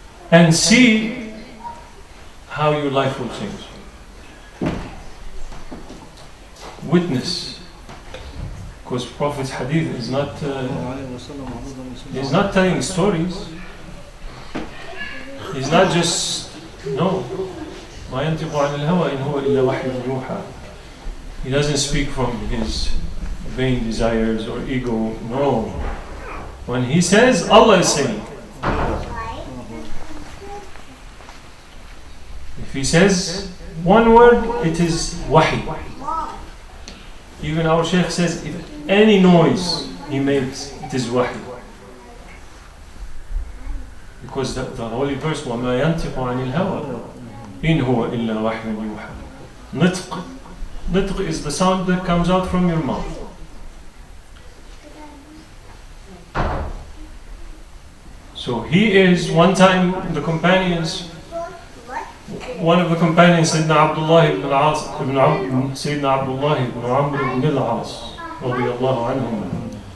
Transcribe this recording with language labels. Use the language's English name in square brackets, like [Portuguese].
[English] And see how your life will change. Witness. Because Prophet's hadith is not telling stories. He's not just, no. [Arabic] ما ينطق عن الهوى إن هو إلا وحي يوحى. [English] He doesn't speak from his vain desires or ego. No. When he says, Allah is saying. If he says one word, it is wahi. Even our Shaykh says, if any noise he makes, it is wahi. Because the holy verse, [Arabic] وَمَا يَنْتِقُ عَنِ الْهَوَى إِنْ هُوَ إِلَّا وَحْيٌ يُوحَى. [English] Nitq. Nitq is the sound that comes out from your mouth. So he is, one time the companions, one of the companions, Sayyidina Abdullah ibn al-As, Sayyidina Abdullah ibn Amr ibn al-As, radiyallahu anhum.